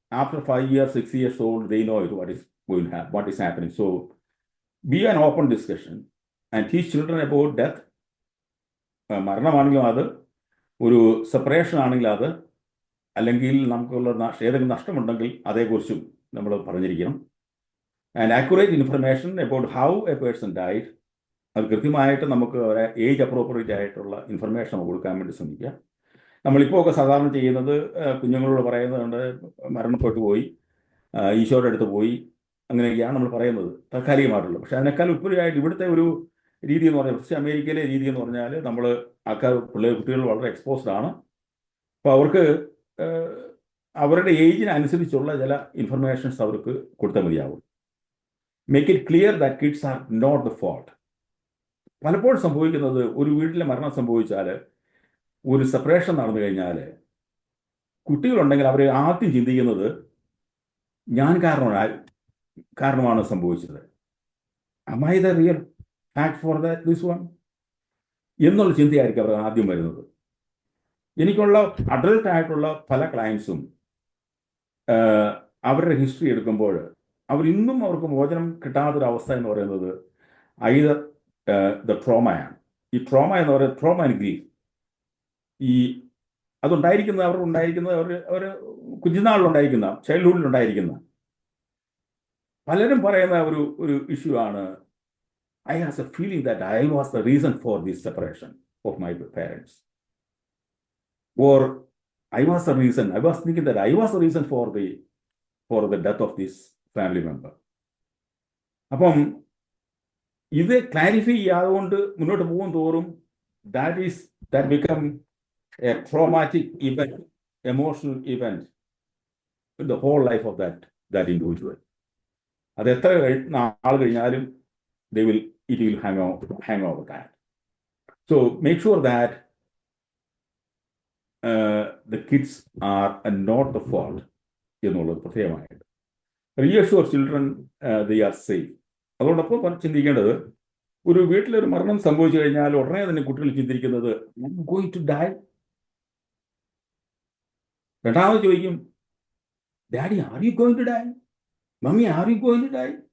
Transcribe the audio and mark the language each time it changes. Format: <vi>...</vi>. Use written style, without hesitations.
<en>After 5 years, 6 years old, they know it, what is happening. So be an open discussion and teach children about death.</en> <ml>മരണമാണെങ്കിലും അത്, ഒരു separation ആണെങ്കിലും അത്, അല്ലെങ്കിൽ നമുക്കുള്ള ഏതെങ്കിലും നഷ്ടമുണ്ടെങ്കിൽ അതേക്കുറിച്ചും നമ്മൾ പറഞ്ഞിരിക്കണം.</ml> <en>And accurate information about how a person died.</en> <ml>അത് കൃത്യമായിട്ട് നമുക്ക് ഒരു ഏജ് അപ്രോപ്രിയേറ്റ് ആയിട്ടുള്ള ഇൻഫർമേഷൻ കൊടുക്കാൻ വേണ്ടി ശ്രമിക്കുക. നമ്മളിപ്പോൾ ഒക്കെ സാധാരണ ചെയ്യുന്നത് കുഞ്ഞുങ്ങളോട് പറയുന്നതുകൊണ്ട് മരണപ്പെട്ടു പോയി, ഈശോയുടെ അടുത്ത് പോയി, അങ്ങനെയൊക്കെയാണ് നമ്മൾ പറയുന്നത് താൽക്കാലികമായിട്ടുള്ളത്. പക്ഷെ അതിനേക്കാൾ ഉപരിയായിട്ട് ഇവിടുത്തെ ഒരു രീതി എന്ന് പറഞ്ഞാൽ, പ്രത്യേകിച്ച് അമേരിക്കയിലെ രീതി എന്ന് പറഞ്ഞാൽ, നമ്മൾ കുട്ടികൾ വളരെ എക്സ്പോസ്ഡ് ആണ്. അപ്പോൾ അവർക്ക് അവരുടെ ഏജിനനുസരിച്ചുള്ള ചില ഇൻഫർമേഷൻസ് അവർക്ക് കൊടുത്താൽ മതിയാവും.</ml> <en>Make it clear that kids are not the fault.</en> <ml>പലപ്പോഴും സംഭവിക്കുന്നത്, ഒരു വീട്ടിലെ മരണം സംഭവിച്ചാൽ, ഒരു സെപ്പറേഷൻ നടന്നു കഴിഞ്ഞാൽ, കുട്ടികളുണ്ടെങ്കിൽ അവർ ആദ്യം ചിന്തിക്കുന്നത് ഞാൻ കാരണമാണ് സംഭവിച്ചത്.</ml> <en>am I the real fact for this one</en> <ml>എന്നുള്ള ചിന്തയായിരിക്കും അവർ ആദ്യം വരുന്നത്. എനിക്കുള്ള അഡൾട്ട് ആയിട്ടുള്ള പല ക്ലയൻസും അവരുടെ ഹിസ്റ്ററി എടുക്കുമ്പോൾ അവരിന്നും അവർക്ക് മോചനം കിട്ടാത്തൊരവസ്ഥ എന്ന് പറയുന്നത് ഐദർ ദ ട്രോമയാണ്. ഈ ട്രോമ എന്ന് പറയുന്നത് ട്രോമ ആൻഡ് ഗ്രീഫ്. ഈ അതുണ്ടായിരിക്കുന്നത് അവർ കുഞ്ഞുനാളിലുണ്ടായിരിക്കുന്ന, ചൈൽഡ്ഹുഡിലുണ്ടായിരിക്കുന്ന പലരും പറയുന്ന ഒരു ഇഷ്യൂ ആണ്,</ml> <en>I have a feeling that I was the reason for this separation of my parents. Or I was thinking that I was the reason for the death of this family member.</en> <ml>അപ്പം ഇത് clarify ചെയ്യാതുകൊണ്ട് മുന്നോട്ട് പോകും തോറും</ml> <en>that become a traumatic event, emotional event in the whole life of that individual.</en> <ml>അത് എത്ര നാൾ കഴിഞ്ഞാലും</ml> <en>it will hang over that. So make sure that the kids are not the fault</en> <ml>എന്നുള്ളത് പ്രത്യേകമായിട്ട്.</ml> <en>Reassure children they are safe.</en> <ml>അതോടൊപ്പം ചിന്തിക്കേണ്ടത്, ഒരു വീട്ടിലൊരു മരണം സംഭവിച്ചു കഴിഞ്ഞാൽ ഉടനെ തന്നെ കുട്ടികൾ ചിന്തിക്കുന്നത്</ml> <en>I am going to die.</en> <ml>രണ്ടാമത് ചോദിക്കും,</ml> <en>Daddy are you going to die? Mummy are you going to die?</en>